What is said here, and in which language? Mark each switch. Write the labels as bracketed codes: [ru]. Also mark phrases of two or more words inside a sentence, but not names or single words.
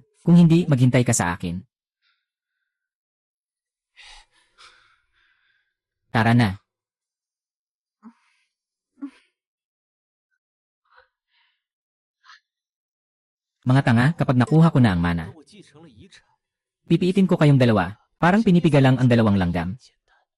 [tl] Kung hindi, maghintay ka sa akin. Tara na. Mga tanga, kapag nakuha ko na ang mana, [zh] 我继承了遗产， [tl] pipiitin ko kayong dalawa, parang pinipiga lang ang dalawang langgam. [zh] 简单。